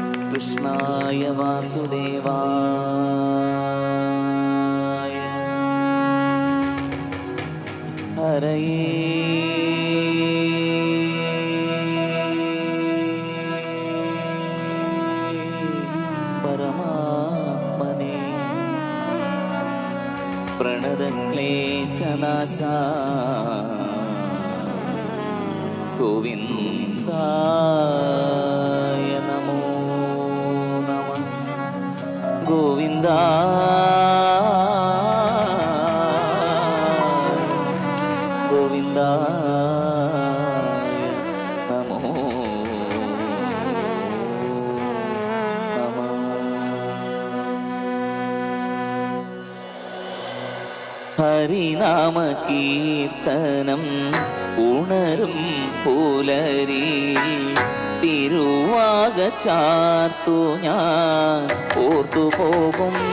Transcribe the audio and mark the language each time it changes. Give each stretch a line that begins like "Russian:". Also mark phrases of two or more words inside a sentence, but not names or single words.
Sanskrit: കൃഷ്ണായ വാസുദേവായ ഹരയേ പരമാത്മനേ പ്രണതക്ലേശനാശ ഗോവിന്ദായ നമോ നമഃ ഗോവിന്ദായ നമോ നമഃ.
Malayalam: ഹരിനാമ കീർത്തനം ഉണരും പുലരി തിരുവാക ചാർത്തു ഞാൻ ഓർത്തുപോകും.